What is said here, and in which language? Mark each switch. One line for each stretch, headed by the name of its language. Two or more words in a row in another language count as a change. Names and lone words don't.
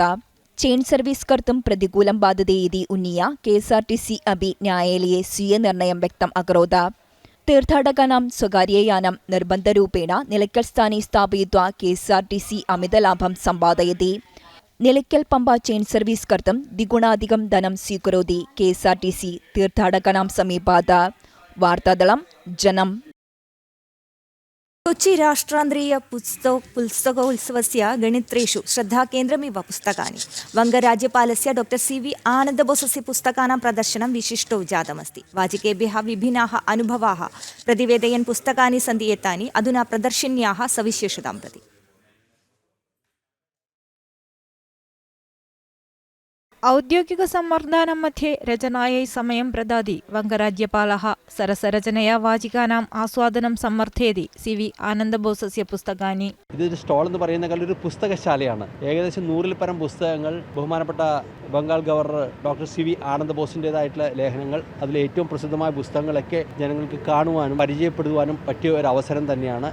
English: chain service
Sanskrit: कर्तुं प्रतिकूलं बाधते इति उन्नीय KSRTC अपि न्यायालये स्वीयनिर्णयं व्यक्तम् अकरोत्. तीर्थाटकानां स्वकार्ययानं निर्बन्धरूपेण निलक्कल स्थाने स्थापयित्वा KSRTC अमितलाभं सम्पादयति. निलक्कल पम्बा
English: chain service
Sanskrit: कर्तुं द्विगुणाधिकं धनं स्वीकरोति KSRTC तीर्थाटकानां समीपात्. വാർത്താദളം ജനം. കൊച്ചി രാഷ്ട്രാന്തരീയ പുസ്തകോത്സവस्य गणित्रेषु श्रद्धाकेन्द्रमिव पुस्तकानि. वङ्गराज्यपालस्य डॉक्टर CV आनन्दबोसस्य पुस्तकानां प्रदर्शनं विशिष्टो जातमस्ति. वाचकेभ्यः विभिन्नाः अनुभवाः प्रतिवेदयन् पुस्तकानि सन्ति एतानि अधुना प्रदर्शिन्याः सविशेषतां प्रति. औद्योगिक सम्वर्धनं मध्ये रचनायै समयं प्रददाति वङ्गराज्यपालः. सरसरचनया वाचिकानाम् आस्वादनं सम्वर्धयति CV ആനന്ദബോസസ്യ പുസ്തകാനി.
Malayalam: ഇതൊരു സ്റ്റോൾ എന്ന് പറയുന്ന ഒരു പുസ്തകശാലയാണ്. ഏകദേശം 100-ൽ പരം പുസ്തകങ്ങൾ, ബഹുമാനപ്പെട്ട ബംഗാൾ ഗവർണർ ഡോക്ടർ CV ആനന്ദബോസിൻ്റെതായിട്ടുള്ള ലേഖനങ്ങൾ, അതിൽ ഏറ്റവും പ്രസിദ്ധമായ പുസ്തകങ്ങളൊക്കെ ജനങ്ങൾക്ക് കാണുവാനും പരിചയപ്പെടുവാനും പറ്റിയ ഒരു അവസരം തന്നെയാണ്.